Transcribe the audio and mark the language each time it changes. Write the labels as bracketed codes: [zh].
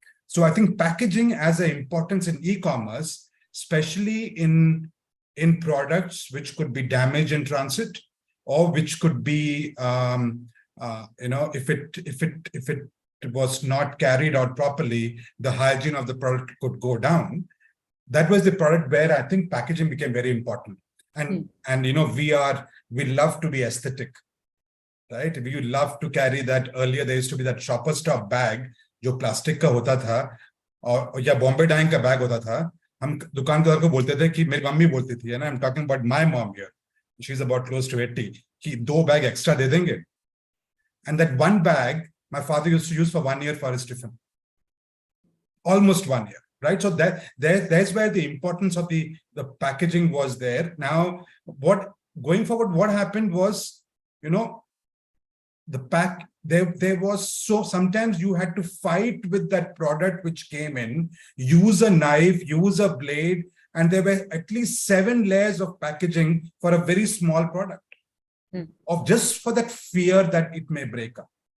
[en] So I think packaging has an importance in e-commerce, especially in products which could be damaged in transit, or which could be, if it was not carried out properly, the hygiene of the product could go down. That was the product where I think packaging became very important. And we love to be aesthetic, right? We love to carry that. Earlier there used to be that shopper stop bag, [hi] जो plastic का होता था, और या Bombay dying का bag होता था. हम दुकानदार को बोलते थे कि मेरी मम्मी बोलती थी, [en] I'm talking about my mom here. [hi] She's about close to 80. कि 2 बैग extra दे देंगे. [en] And that one bag, my father used to use for 1 year for his tiffin. Almost 1 year, right? So that's where the importance of the packaging was there. Now, going forward, what happened was, the pack, there was, so sometimes you had to fight with that product which came in, use a knife, use a blade, and there were at least 7 layers of packaging for a very small product, of just for that fear that it may break up.